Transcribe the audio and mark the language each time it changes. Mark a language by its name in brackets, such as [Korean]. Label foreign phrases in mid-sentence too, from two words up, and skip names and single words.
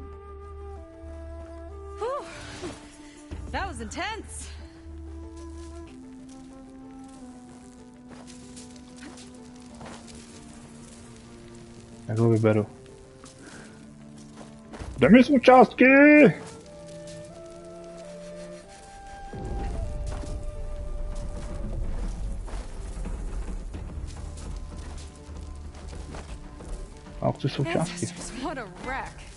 [English] Whew. That was intense. [Czech] Jak ho vyberu? Dej mi součástky! A chci součástky. [English] Ancestors, what a wreck.